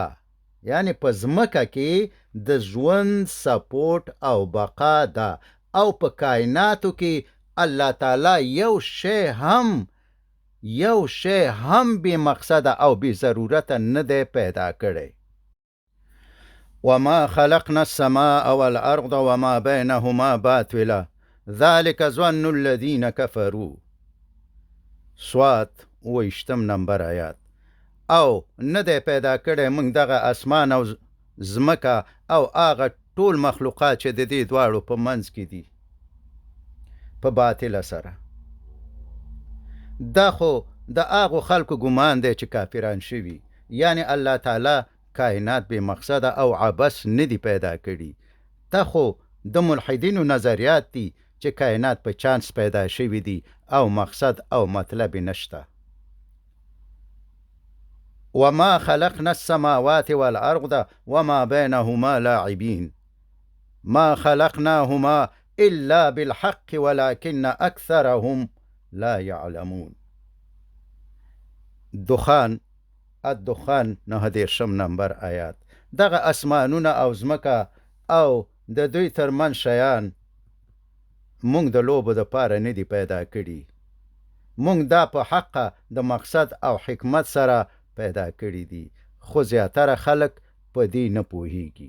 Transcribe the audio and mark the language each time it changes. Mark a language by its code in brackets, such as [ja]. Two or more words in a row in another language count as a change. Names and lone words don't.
[ps] یعنی په ځمکه کې د ژوند سپورټ او بقا ده، او په کائناتو کې الله تعالی یو شی هم بې مقصده او بې ضرورته نه دی پیدا کړی. [ar] وما خلقنا السماء والأرض وما بينهما باطلا ذلك ظن الذين كفروا. [ps] سوات 28 نمبر آیات. او نه دی پیدا کړی موږ دغه اسمان او ځمکه او هغه ټول مخلوقات چې د دې دواړو په منځ کې دي په باطله سره. دا خو د هغو خلکو ګمان دی چې کافران شوي، یعنی الله تعالی کائنات بې مقصده او عبث نه دی پیدا کړي. دا خو د ملحدینو نظریات دي چې کائنات په چانس پیدا شوي دي او مقصد او مطلب نشته. [ar] وما خلقنا السماوات والأرض وما بينهما لاعبين ما خلقناهما إلا بالحق ولكن أكثرهم لا يعلمون. [ps] الدخان 9 نمبر آیات. دغه اسمانونه او ځمکه او د دوی ترمن شیان مونږ د لوبو د پاره نه دی پیدا کړي، مونږ دا په حقه د مقصد او حکمت سره پیدا کړي دي، خو زیاتره خلک په دې نه پوهیږي.